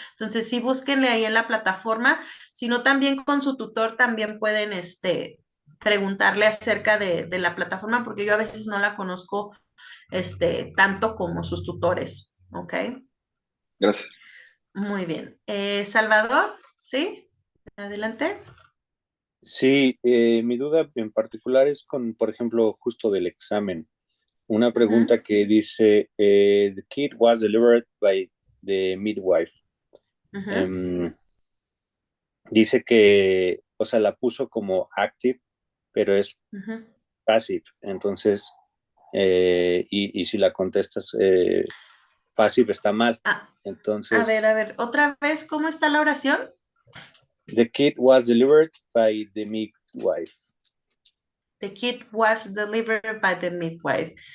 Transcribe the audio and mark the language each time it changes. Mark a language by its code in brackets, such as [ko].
[es] Entonces, sí búsquenle ahí en la plataforma, sino también con su tutor también pueden, preguntarle acerca de la plataforma, porque yo a veces no la conozco tanto como sus tutores. ¿Ok? Gracias. Muy bien. Salvador, ¿sí? Adelante. Sí, mi duda en particular es con, por ejemplo, justo del examen. Una Ujú, [en] pregunta que dice, the kid was delivered by the midwife. ujú, [es] Em, Dice que, o sea, la puso como active, pero es ujú. passive. Entonces, y si la contestas passive está mal. Ah, Entonces, a ver, otra vez, ¿cómo está la oración? [en] the kid was delivered by the midwife. The kid was delivered by the midwife.